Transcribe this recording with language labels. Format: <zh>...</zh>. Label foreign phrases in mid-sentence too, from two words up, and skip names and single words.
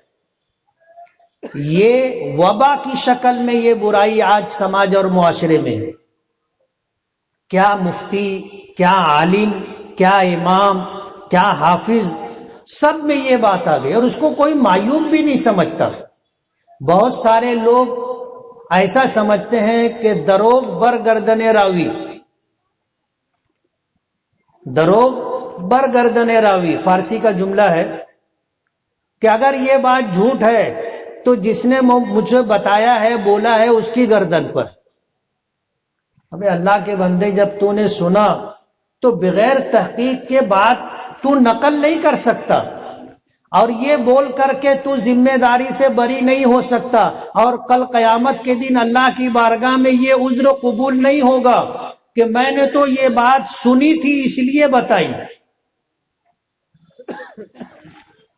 <ur>یہ وبا کی شکل میں یہ برائی آج سماج اور معاشرے میں ہے۔ کیا مفتی، کیا عالم، کیا امام، کیا حافظ، سب میں یہ بات آ گئی اور اس کو کوئی معیوب بھی نہیں سمجھتا۔ بہت سارے لوگ ایسا سمجھتے ہیں کہ</ur> <fa>دروغ برگردن راوی، دروغ برگردن راوی</fa> <ur>فارسی کا جملہ ہے کہ اگر یہ بات جھوٹ ہے تو جس نے مجھے بتایا ہے، بولا ہے، اس کی گردن پر۔ ابے اللہ کے بندے، جب تو نے سنا تو بغیر تحقیق کے بات تو نقل نہیں کر سکتا، اور یہ بول کر کے تو ذمہ داری سے بری نہیں ہو سکتا، اور کل قیامت کے دن اللہ کی بارگاہ میں یہ عذر قبول نہیں ہوگا کہ میں نے تو یہ بات سنی تھی اس لیے بتائی۔</ur>